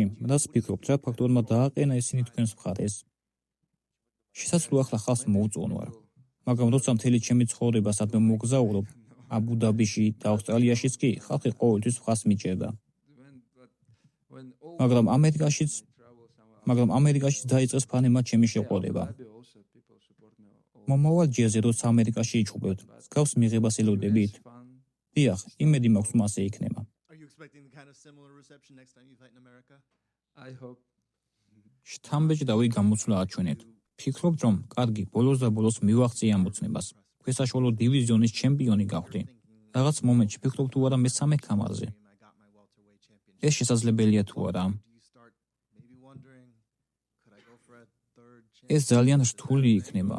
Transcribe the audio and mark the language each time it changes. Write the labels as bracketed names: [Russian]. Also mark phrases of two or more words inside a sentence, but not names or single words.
[Georgian] რას ფიქრობთ, რა ფაქტორმა დააყენა ისინი თქვენს მხარეს? შესაძლოა ახლა ხალხს მოუწონვარ, მაგრამ როცა მთელი ჩემი ცხოვრება სადმე მოგზაურობ, აბუ-დაბიში და ავსტრალიაშიც კი ხალხი ყოველთვის მხარს მიჭერდა. მაგრამ ამერიკაშიც დაიწყეს ფანემა ჩემი შეყვარება. მომავალ ჯერზე, როცა ამერიკაში იჩხუბებთ, მსგავს მიღებას ელოდებით? დიახ, იმედი მაქვს, რომ ასე იქნება. [English] kind of similar reception next time you fight in America? I hope. [Georgian] შთამბეჭდავი გამოცვლა აჩვენეთ. ფიქრობთ, რომ კარგი, ბოლოს და ბოლოს მივაღწია ამოცნებას. ქვესაშუალო დივიზიონის ჩემპიონი გავხდი. რაღაც მომენტში ფიქრობ თუ არა მესამე ქამარზე. ეს შესაძლებელია თუ არა? ეს ძალიან რთული იქნება.